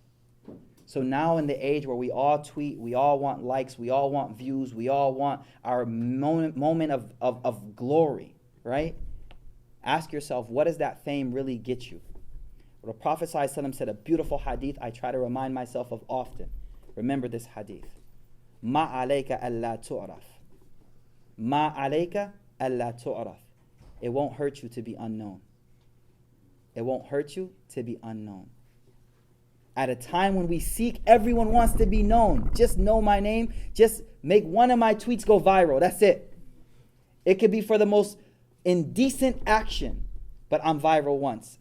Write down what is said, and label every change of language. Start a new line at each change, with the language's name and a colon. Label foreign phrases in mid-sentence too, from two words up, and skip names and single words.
English: So now in the age where we all tweet, we all want likes, we all want views, we all want our moment of glory, right? Ask yourself, what does that fame really get you? Well, the Prophet ﷺ said a beautiful hadith I try to remind myself of often. Remember this hadith.
Arabic: ما عليك ألا تعرف. ما عليك ألا تعرف.
English: It won't hurt you to be unknown. It won't hurt you to be unknown. At a time when we seek, everyone wants to be known. Just know my name. Just make one of my tweets go viral. That's it. It could be for the most indecent action, but I'm viral once.